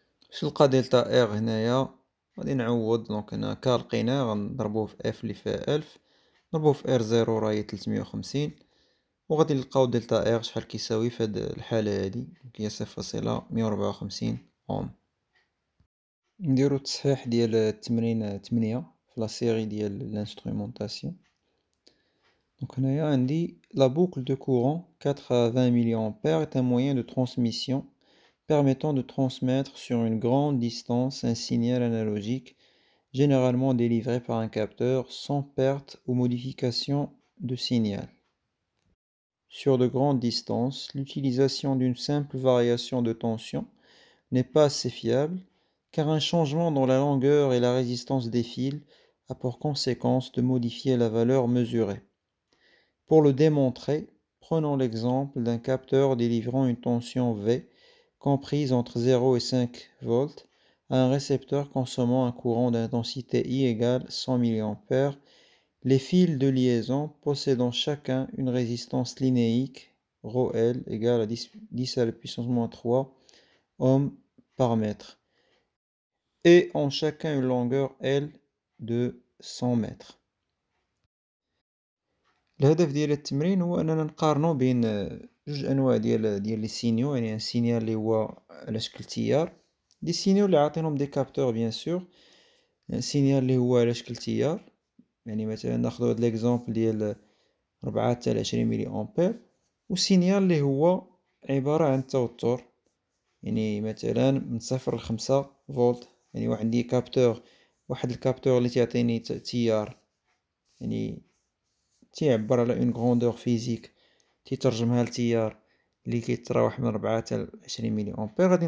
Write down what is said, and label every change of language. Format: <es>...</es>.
<ar>باش نلقى دلتا ار هنايا غادي نعوض. دونك هنا ك لقيناه غنضربوه في اف اللي فيها 1000 نضربوه في ار زيرو راهي 350 وغادي نلقاو دلتا ار شحال كيساوي في هاد الحالة هادي هي 0.154 اوم. نديرو التصحيح ديال التمرين 8 في لا سيري ديال لانسترومونطاسيون. دونك هنايا عندي</ar> <fr>la boucle de courant 4 à 20 mA est un moyen de transmission permettant de transmettre sur une grande distance un signal analogique généralement délivré par un capteur sans perte ou modification de signal. Sur de grandes distances, l'utilisation d'une simple variation de tension n'est pas assez fiable car un changement dans la longueur et la résistance des fils a pour conséquence de modifier la valeur mesurée. Pour le démontrer, prenons l'exemple d'un capteur délivrant une tension V comprise entre 0 et 5 volts à un récepteur consommant un courant d'intensité I égale 100 mA. Les fils de liaison possédant chacun une résistance linéique ρL égale à 10 à la puissance moins 3 ohms par mètre et ont chacun une longueur L de 100 mètres.</fr> <ar>الهدف ديال التمرين هو اننا نقارنو بين جوج انواع ديال لي سينيو، يعني ان سينيال اللي هو على شكل تيار، دي سينيو اللي عاطينهم دي كابتور بيان سور، ان سينيال اللي هو على شكل تيار، يعني مثلا ناخدو هاد ليكزومبل ديال 4 حتى 20 ملي امبير، و سينيال اللي هو عبارة عن توتر، يعني مثلا من 0 ل 5 فولت، يعني عندي كابتور، واحد الكابتور اللي تعطيني تيار، يعني تيعبر على اون غروندور فيزيك، تيترجمها لتيار اللي كيتراوح من 4 حتى 20 ملي امبير.</ar>